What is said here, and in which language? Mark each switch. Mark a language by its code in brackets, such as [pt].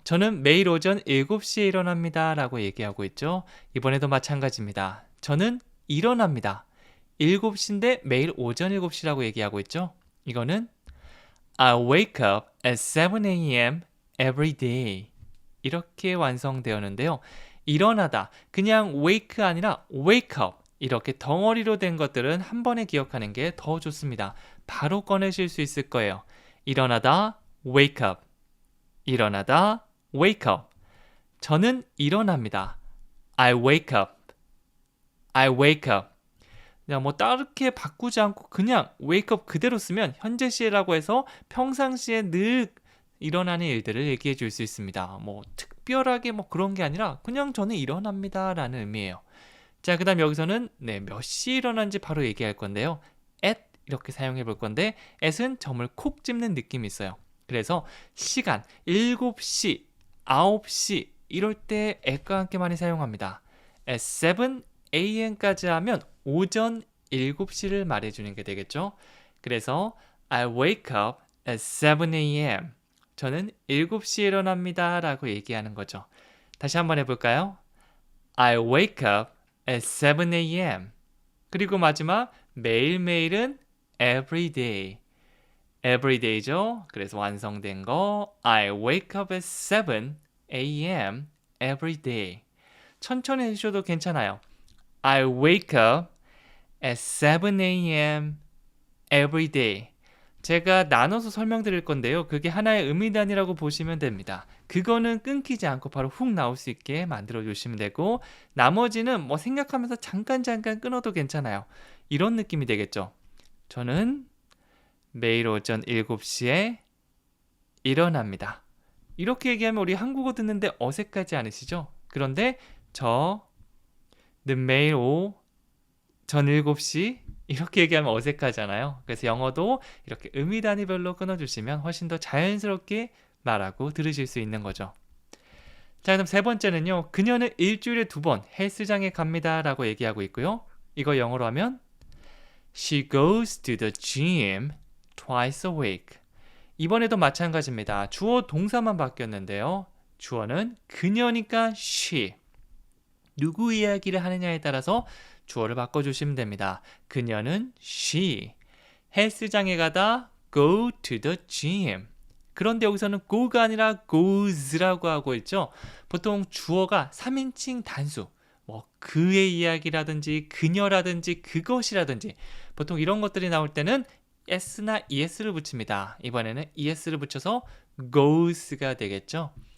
[ko] 저는 매일 오전 7시에 일어납니다 라고 얘기하고 있죠. 이번에도 마찬가지입니다. 저는 일어납니다. 7시인데 매일 오전 7시라고 얘기하고 있죠. 이거는 [en] I wake up at 7 a.m. every day. [ko] 이렇게 완성되었는데요. 일어나다, 그냥 wake 아니라 wake up. 이렇게 덩어리로 된 것들은 한 번에 기억하는 게 더 좋습니다. 바로 꺼내실 수 있을 거예요. 일어나다, [en] wake up. 일어나다, wake up. [ko] 저는 일어납니다. [en] I wake up. [ko] 그냥 뭐 다르게 바꾸지 않고 그냥 [en] wake up [ko] 그대로 쓰면 현재 시라고 해서 평상시에 늘 일어나는 일들을 얘기해 줄 수 있습니다. 뭐 특별하게 뭐 그런 게 아니라 그냥 저는 일어납니다 라는 의미예요. 자, 그 다음 여기서는 몇 시에 일어난지 바로 얘기할 건데요. at 이렇게 사용해 볼 건데 at은 점을 콕 집는 느낌이 있어요. 그래서 시간 7시, 9시 이럴 때 at과 함께 많이 사용합니다. [en] at 7 a.m. [ko] 까지 하면 오전 7시를 말해주는 게 되겠죠. 그래서 [en] I wake up at 7 a.m. [ko] 저는 7시에 일어납니다 라고 얘기하는 거죠. 다시 한번 해볼까요? [en] I wake up at 7 a.m. [ko] 그리고 마지막 매일매일은 [en] every day. every day죠. [ko] 그래서 완성된 거 [en] I wake up at 7 a.m. every day. [ko] 천천히 해주셔도 괜찮아요. [en] I wake up at 7 a.m. every day. [ko] 제가 나눠서 설명드릴 건데요. 그게 하나의 의미단위라고 보시면 됩니다. 그거는 끊기지 않고 바로 훅 나올 수 있게 만들어 주시면 되고 나머지는 뭐 생각하면서 잠깐 끊어도 괜찮아요. 이런 느낌이 되겠죠. 저는 매일 오전 7시에 일어납니다. 이렇게 얘기하면 우리 한국어 듣는데 어색하지 않으시죠? 그런데 저는 매일 오전 7시 이렇게 얘기하면 어색하잖아요. 그래서 영어도 이렇게 의미 단위별로 끊어주시면 훨씬 더 자연스럽게 말하고 들으실 수 있는 거죠. 자, 그럼 세 번째는요. 그녀는 일주일에 2번 헬스장에 갑니다 라고 얘기하고 있고요. 이거 영어로 하면 [en] She goes to the gym twice a week. [ko] 이번에도 마찬가지입니다. 주어 동사만 바뀌었는데요. 주어는 그녀니까 she. 누구 이야기를 하느냐에 따라서 주어를 바꿔주시면 됩니다. 그녀는 she. 헬스장에 가다 [en] go to the gym. [ko] 그런데 여기서는 go가 아니라 goes라고 하고 있죠. 보통 주어가 3인칭 단수. 뭐 그의 이야기라든지 그녀라든지 그것이라든지 보통 이런 것들이 나올 때는 s나 es를 붙입니다. 이번에는 es를 붙여서 goes가 되겠죠.